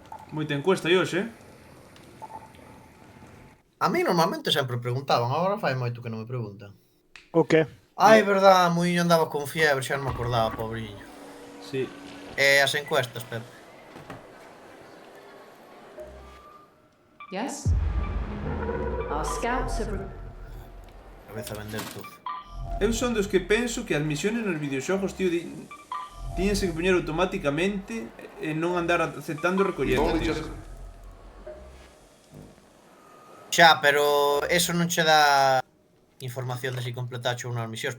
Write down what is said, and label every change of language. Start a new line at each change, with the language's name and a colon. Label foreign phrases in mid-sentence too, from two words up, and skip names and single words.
Galician: Moita encuesta hoxe, A mí normalmente sempre preguntaban, agora fai moito que non me preguntan. O que? Ai, verdad, Muiño andaba con fiebre, xa non me acordaba, pobriño. Sí. E as encuestas, Pepe.
English: Yes? Our scouts have.
Galician: A vez a vender todo. Eu son dos que penso que as misiones nos videoxogos, tío, tíñense que poñer automáticamente e non andar aceptando e recollendo, tío. Xa, pero eso non che dá información de si completache unhas misións.